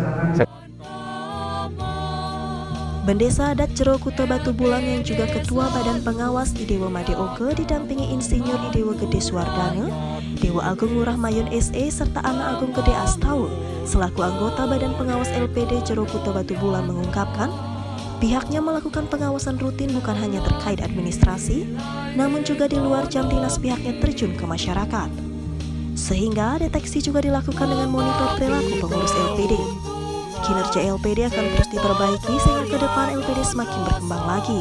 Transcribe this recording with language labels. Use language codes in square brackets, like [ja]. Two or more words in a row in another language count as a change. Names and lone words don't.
[id] Bendesa Adat Jero Kuto Batu Bulan yang juga Ketua Badan Pengawas Idewa Madeoke didampingi Insinyur Idewa Gede Suwardana, Dewa Agung Ngurah Mayun SE serta Anak Agung Gede Astaul selaku anggota Badan Pengawas LPD Jero Kuto Batu Bulan mengungkapkan pihaknya melakukan pengawasan rutin bukan hanya terkait administrasi, namun juga di luar jam dinas pihaknya terjun ke masyarakat. Sehingga deteksi juga dilakukan dengan monitor perilaku pengurus LPD. Kinerja LPD akan terus diperbaiki sehingga ke depan LPD semakin berkembang lagi.